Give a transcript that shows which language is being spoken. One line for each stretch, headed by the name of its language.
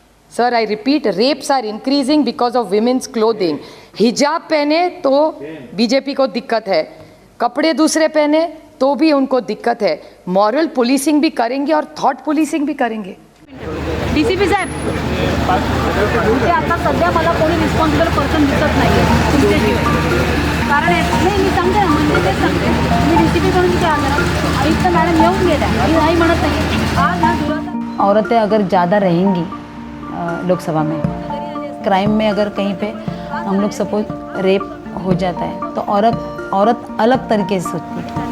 English: Sir, I repeat, rapes are increasing because of women's clothing.
Hindi: हिजाब पहने तो BJP को दिक्कत है, कपड़े दूसरे पहने तो भी उनको दिक्कत है। मॉरल पुलिसिंग भी करेंगे और थॉट पुलिसिंग भी करेंगे।
Marathi: DCP साहेब, इथे आता सध्या मला कोणी
English: responsible person
Marathi: दिसत नाही आहे तुमच्याशिवाय। कारण नाही, मी सांगते ना, म्हणजे तेच सांगते, मी DCP कडून तिथे आले ना, आयुक्त मॅडम येऊन गेल्या, मी नाही म्हणत नाही।
Hindi: आज हा दुराचा औरतें अगर ज़्यादा रहेंगी लोकसभा में, क्राइम में अगर कहीं पे हम लोग सपोज रेप हो जाता है तो औरत अलग तरीके से सोचती है।